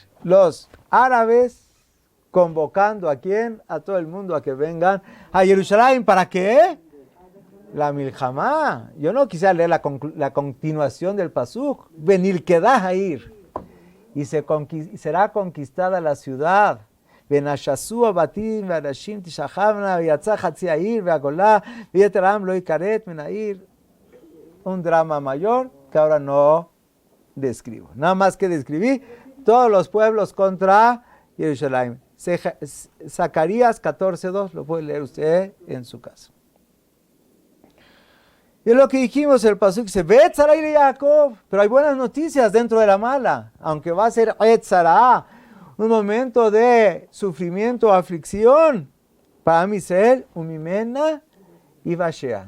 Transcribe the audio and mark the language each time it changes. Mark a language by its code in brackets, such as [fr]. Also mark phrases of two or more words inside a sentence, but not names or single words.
[es] Los árabes convocando a quién, a todo el mundo a que vengan a Jerusalén. ¿Para qué? La milhamá. Yo no quisiera leer la continuación del pasuk. Venir quedah a ir. Y será conquistada la ciudad. [he] ונשסו הבתים והנשים תשגלנה ויצא חצי העיר בגולה ויתר העם לא יכרת מן העיר. [es] Un drama mayor que ahora no describo. Nada más que describí todos los pueblos contra Jerusalén. Zacarías 14:2, lo puede leer usted en su casa. Y es lo que dijimos, el pasuk dice, [he] עת צרה ליעקב, [es] pero hay buenas noticias dentro de la mala, aunque va a ser [he] עת צרה, [es] un momento de sufrimiento, aflicción, para Israel, [he] וממנה יושע.